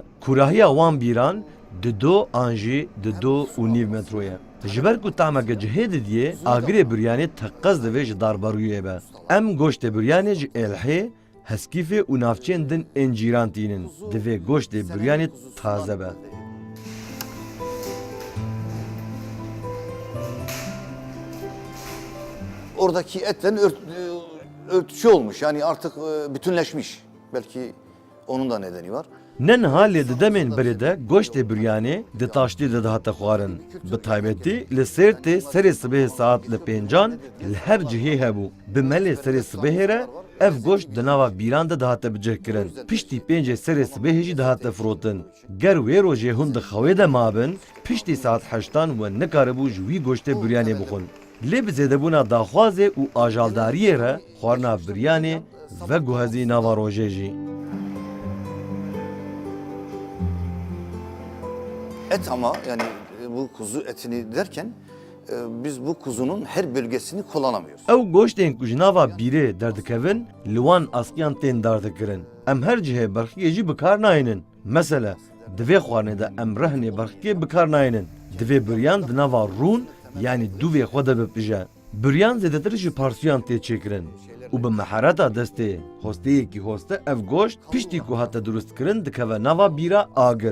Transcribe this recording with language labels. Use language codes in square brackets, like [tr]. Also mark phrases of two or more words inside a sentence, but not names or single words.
[ku] Kurahiya wan bîran di do an jî di do û nîv metroye. Ji ber ku tameke cihê didiye, agirê büryanê teqez divê ji darbarûyê be. Em goştê büryanê ji êlhê, heskîfê û navçeyên din ên cîran tînin. Divê goştê büryanê taze be. [tr] Oradaki etten örtüşü olmuş. Yani artık bütünleşmiş. Belki onun da nedeni var. [ku] Nenha lê di demên berê de goştê büryanê di taştî de dihate xwarin. Bi taybetî li Sêrtê serê sibehê saat li 5 li her cihê hebû. Bi melê serê sibehê re ev goşt di nava bîran de dihate bicihkirin. Piştî 5 serê sibehê jî dihate firotin. Ger wê rojê hûn di xewê de mabin, piştî saat 8 we nikaribû ji wî goştê büryanê bixwin. Lê bi zêdebûna daxwazê û ajaldariyê re xwarina büryanê ve guhezî nava rojê jî. [tr] Et ama yani bu kuzu etini derken biz bu kuzunun her bölgesini kullanamıyoruz. [ku] Ew goştên ku ji nava bîrê derdikevin li wan askiyan tên dardikirin. Em her cihê berxikê jî bikar nayînin. Mesele divê xwarinê de em rehnê berxikê bikar nayînin. Divê büryan di nava rûn yani dûvê xwe de bipije. Büryan zêdetir ji parsiyan tê çêkirin. û bi mehereta destê hosteyekî hoste ev goşt piştî ku hate durustkirin dikeve nava bîra agir.